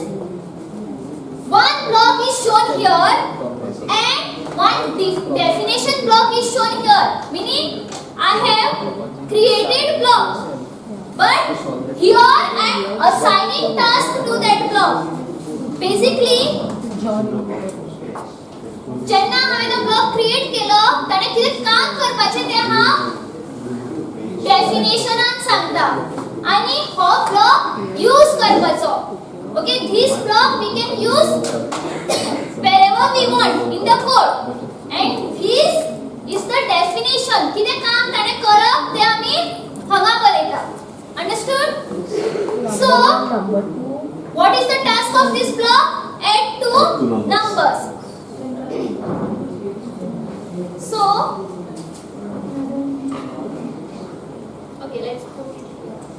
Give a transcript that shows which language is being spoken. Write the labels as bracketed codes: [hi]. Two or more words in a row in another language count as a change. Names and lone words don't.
[en] One block is shown here and one definition block is shown here. Meaning I have created block. But here I am assigning task to that block. [kok] Basically जेन्ना हांवें तो ब्लॉक क्रिएट केलो ताणे कितें काम करपाचें तें हांव डेफिनेशनान सांगता आनी हो ब्लॉक यूज करपाचो. [en] ओके, this block we can use wherever we want in the code and this is the definition. [kok] कितें काम ताणे करप तें आमी हांगा बरयता. [en] Understood? So what is the task of this block? Add two numbers. So, okay, let's put it here.